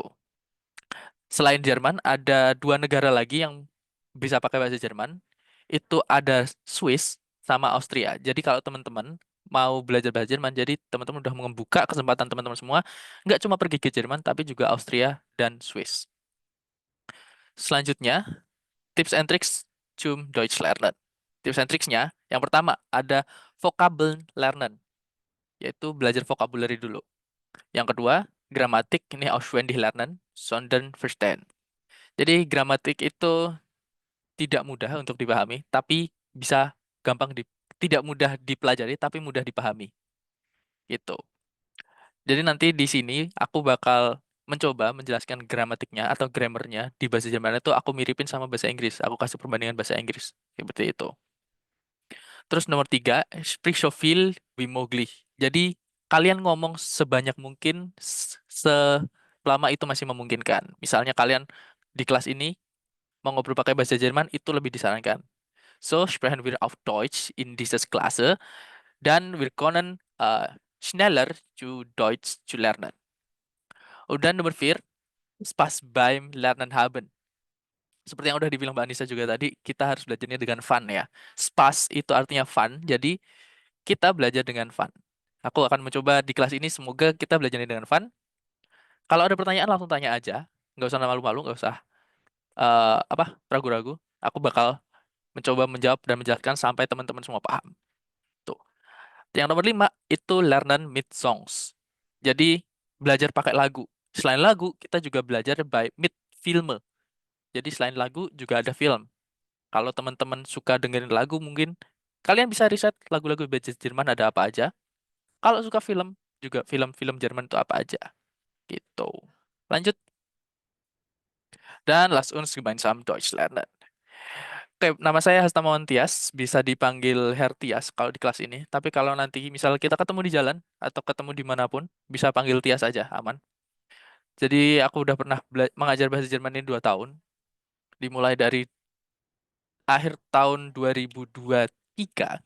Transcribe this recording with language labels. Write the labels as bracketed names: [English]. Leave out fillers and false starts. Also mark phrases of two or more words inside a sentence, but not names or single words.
[Indonesian] Selain Jerman, ada dua negara lagi yang bisa pakai bahasa Jerman. Itu ada Swiss sama Austria. Jadi kalau teman-teman mau belajar bahasa Jerman, jadi teman-teman udah membuka kesempatan teman-teman semua, nggak cuma pergi ke Jerman, tapi juga Austria dan Swiss. [German] Selanjutnya, [English] tips and tricks [German] zum Deutsch lernen. [English] Tips and tricksnya, [Indonesian] yang pertama ada [German] Vokabeln lernen, [Indonesian] yaitu belajar vocabulary dulu. Yang kedua, gramatik ini [German] auswendig lernen, sondern verstehen. [Indonesian] Jadi gramatik itu tidak mudah untuk dipahami, tapi bisa gampang tidak mudah dipelajari, tapi mudah dipahami. Gitu. Jadi nanti di sini aku bakal mencoba menjelaskan gramatiknya atau grammarnya di bahasa Jerman itu aku miripin sama bahasa Inggris. Aku kasih perbandingan bahasa Inggris. Seperti itu. Terus nomor 3, [German] sprich so viel wie möglich. [Indonesian] Jadi kalian ngomong sebanyak mungkin selama itu masih memungkinkan. Misalnya kalian di kelas ini mau ngobrol pakai bahasa Jerman itu lebih disarankan. [German] So sprechen wir auf Deutsch in dieser Klasse, dann wir können schneller zu Deutsch zu lernen. [Indonesian] Udah nomor 4, [German] Spaß beim Lernen haben. [Indonesian] Seperti yang udah dibilang Mbak Anissa juga tadi, kita harus belajarnya dengan fun ya. Spaß itu artinya fun, jadi kita belajar dengan fun. Aku akan mencoba di kelas ini, semoga kita belajarnya dengan fun. Kalau ada pertanyaan langsung tanya aja, nggak usah malu-malu, nggak usah ragu-ragu. Aku bakal mencoba menjawab dan menjelaskan sampai teman-teman semua paham. Tuh. Yang nomor 5 itu [German] lernen mit songs. [Indonesian] Jadi belajar pakai lagu. Selain lagu, kita juga belajar [German] mit Filme. [Indonesian] Jadi selain lagu juga ada film. Kalau teman-teman suka dengerin lagu, mungkin kalian bisa riset lagu-lagu bahasa Jerman ada apa aja. Kalau suka film, juga film-film Jerman itu apa aja. Gitu. Lanjut. [German] Dan lasst uns gemeinsam Deutsch lernen. [Indonesian] Oke, nama saya Hastamawan Tias, bisa dipanggil Herr Tias kalau di kelas ini. Tapi kalau nanti misal kita ketemu di jalan atau ketemu dimanapun, bisa panggil Tias aja, aman. Jadi aku udah pernah mengajar bahasa Jerman ini 2 tahun. Dimulai dari akhir tahun 2023.